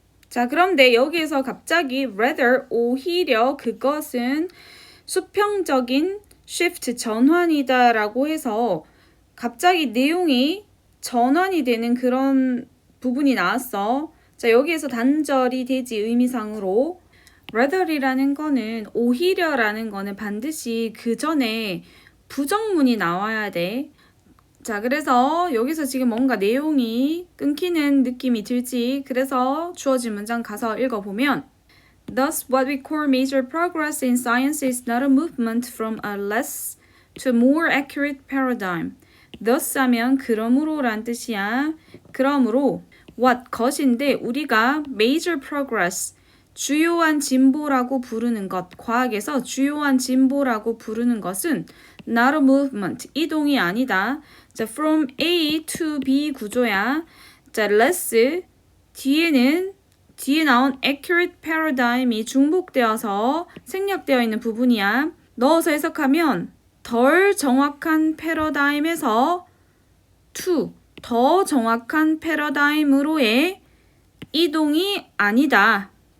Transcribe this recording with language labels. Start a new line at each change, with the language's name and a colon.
Korean: 자, 그런데 여기에서 갑자기 rather, 오히려 그것은 수평적인 shift, 전환이다 라고 해서 갑자기 내용이 전환이 되는 그런 부분이 나왔어. 자, 여기에서 단절이 되지 의미상으로. rather이라는 거는 오히려라는 거는 반드시 그 전에 부정문이 나와야 돼. 자, 그래서 여기서 지금 뭔가 내용이 끊기는 느낌이 들지. 그래서 주어진 문장 가서 읽어보면
English: Thus, what we call major progress in science is not a movement from a less to more accurate paradigm.
Korean: Thus 하면 그러므로란 뜻이야. 그러므로 what, 것인데 우리가 major progress, 주요한 진보라고 부르는 것, 과학에서 주요한 진보라고 부르는 것은
English: not a movement,
Korean: 이동이 아니다. 자, from A to B 구조야. 자, less, 뒤에 나온 accurate paradigm이 중복되어서 생략되어 있는 부분이야. 넣어서 해석하면 덜 정확한 패러다임에서 to, 더 정확한 패러다임으로의 이동이 아니다.